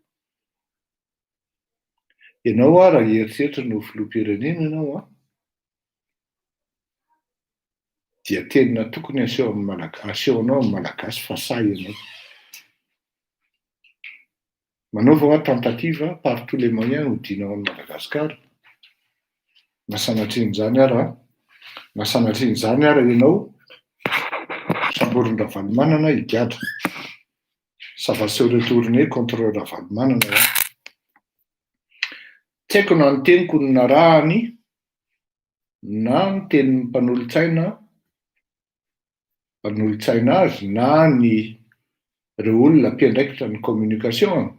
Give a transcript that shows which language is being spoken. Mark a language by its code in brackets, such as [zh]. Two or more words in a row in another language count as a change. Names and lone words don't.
[mg] Ianao raha hieritreritra no filoham-pirenena ianao dia tena tokony asehonao amin'ny malagasy fa say ianao. Manaova [fr] tentative par tous les moyens [mg] hodinao amin'ny Madagasikara. Nasanatrin'izany ara ianao samborin Ravalomanana higadra. [fr] Ça va se retourner contre Ravalomanana. [mg] Tsy haiko na ny teniko no narahany na ny tenin'ny mpanolontsaina azy na ny ireo olona mpiandraikitra ny communication.